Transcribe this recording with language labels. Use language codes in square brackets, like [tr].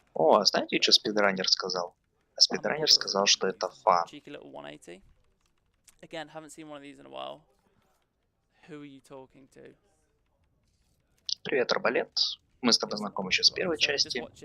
[ru] О, а знаете, что спидранер сказал? Спидранер сказал, что это фан. [en] Cheeky little 180. Again, haven't seen one of these in a while. Who are you talking to? [ru] Привет, Арбалет. Мы с тобой знакомы еще с первой части.